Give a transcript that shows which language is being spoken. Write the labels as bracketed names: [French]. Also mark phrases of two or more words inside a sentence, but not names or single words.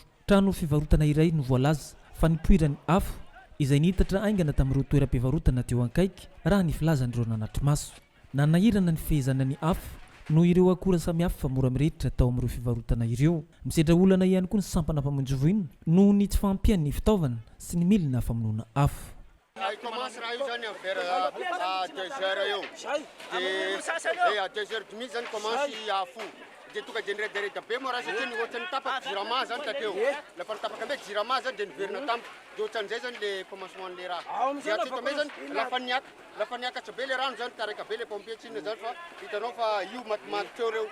[Malagasy] Trano fivarotana iray no voalaza fa nipoirany afo izay nihitatra aingana tamin'ireo toeram-pivarotana teo ankaiky raha ny filazan'ireo nanatry maso. Nanahirana ny fehezana ny afo no ireo akora samihafa fa mora mirehitra tao amin'ireo fivarotana ireo. Misedra olana ihany koa ny sampana mpamonjy noho ny tsy fampian'ny fitaovana sy ny milina famonoana afo. Commence raha io zany [French] vers à 2 heures [Malagasy] eo. [French] Et à 2 heures du midi zany commence afo. [Malagasy] De tonga de niredereda be moa raha satria ny ohatrany tapaka jirama zany takeo. Lafa nitapaka be jirama zany de niverina tampoka. De ohatran'izay zany [French] le commencement le [Malagasy] raha. De atsika me zany lafa niakatra be le rano zany tareka be [French] le pompier [Malagasy] tsiny zany fa hitanao fa io matimaty teo reo.